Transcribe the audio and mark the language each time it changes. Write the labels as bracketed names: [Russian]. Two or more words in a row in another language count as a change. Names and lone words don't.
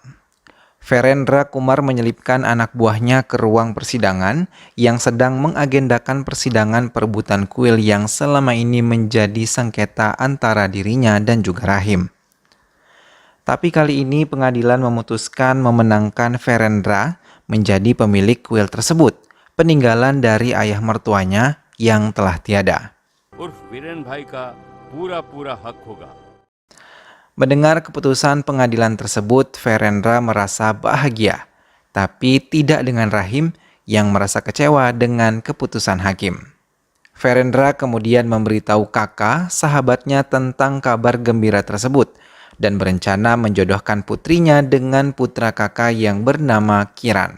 [Indonesian] Verendra Kumar menyelipkan anak buahnya ke ruang persidangan yang sedang mengagendakan persidangan perebutan kuil yang selama ini menjadi sengketa antara dirinya dan juga Rahim. Tapi kali ini pengadilan memutuskan memenangkan Verendra menjadi pemilik kuil tersebut, peninggalan dari ayah mertuanya yang telah tiada. [Hindi] वीरेन भाई का पूरा हक होगा. [Indonesian] Mendengar keputusan pengadilan tersebut, Verendra merasa bahagia, tapi tidak dengan Rahim yang merasa kecewa dengan keputusan hakim. Verendra kemudian memberitahu kakak sahabatnya tentang kabar gembira tersebut dan berencana menjodohkan putrinya dengan putra kakak yang bernama Kiran.